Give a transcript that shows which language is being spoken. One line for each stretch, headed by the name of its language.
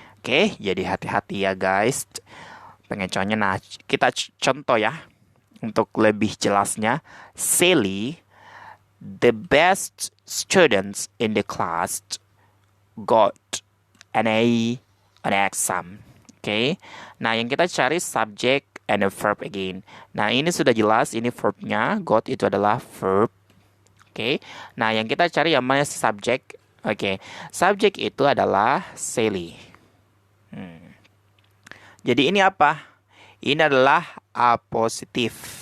Indonesian: Oke, jadi hati-hati ya guys. Pengecualiannya, nah kita contoh ya untuk lebih jelasnya.
English: Sally, the best students in the class, got an A on exam.
Indonesian: Oke. Nah, yang kita cari
English: subject and a verb again.
Indonesian: Nah, ini sudah jelas, ini verbnya. Got itu adalah verb. Oke. Nah, yang kita cari yang mana subject? Oke. Subject itu adalah Sally. Jadi ini apa? Ini adalah apositif.